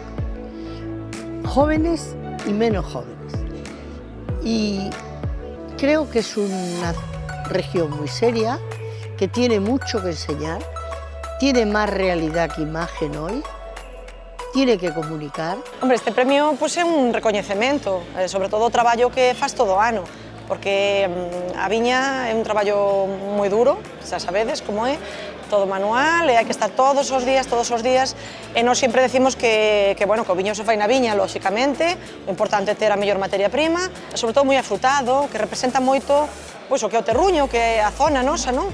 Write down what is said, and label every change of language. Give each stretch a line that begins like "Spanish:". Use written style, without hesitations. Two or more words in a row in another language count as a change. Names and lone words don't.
Spanish: Jóvenes y menos jóvenes. Y creo que es una región muy seria, que tiene mucho que enseñar, tiene más realidad que imagen hoy, tiene que comunicar. Hombre, este premio pues,
Galician: é un recoñecemento, sobre todo o traballo que faz todo o ano, porque a viña é un traballo moi duro, xa sabedes como é, todo manual, e hai que estar todos os días, e nós sempre decimos que o viño se fai na viña, lóxicamente, o importante é ter a mellor materia prima, e sobre todo moi afrutado, que representa moito pois, o que é o terruño, que é a zona nosa, non?